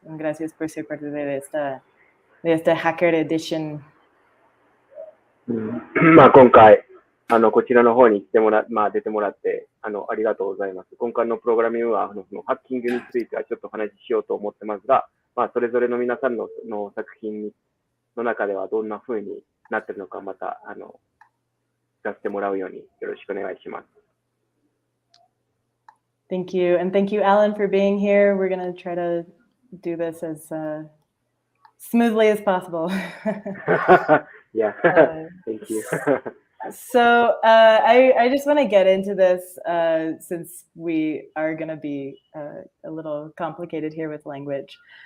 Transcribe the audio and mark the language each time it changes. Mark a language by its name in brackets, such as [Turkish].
[Spanish] Gracias por ser parte de esta Hacker Edition. [Japanese] まあ今回、こちらの方に来て出てもらって、ありがとうございます。今回のプログラミングは、ハッキングについてはちょっとお話ししようと思ってますが、まあそれぞれの皆さんの作品の中ではどんな風になってるのか、また、聞かせてもらうようによろしくお願いします。 [English] Thank you. And thank you, Alan, for being here. We're going to try to do this as smoothly as possible. Yeah, thank you. So I just want to get into this since we are going to be a little complicated here with language.